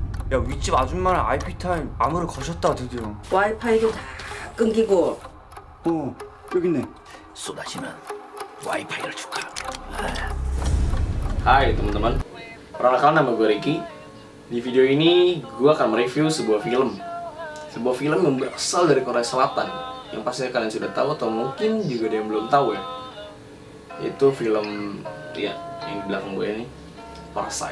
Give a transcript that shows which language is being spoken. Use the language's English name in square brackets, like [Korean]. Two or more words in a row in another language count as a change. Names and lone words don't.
[Korean] 야, 윗집 아줌마랑 IP 타임 암호를 거셨다 드디어. 와이파이도 다 끊기고. 여기 있네. 쏟아지는 와이파이를 줄까? [Indonesian] Hai teman-teman, perkenalkan nama gue Ricky. Di video ini gue akan mereview sebuah film yang berasal dari Korea Selatan, yang pastinya kalian sudah tahu atau mungkin juga ada yang belum tahu ya. Itu film ya yang di belakang gue ini, Parasite.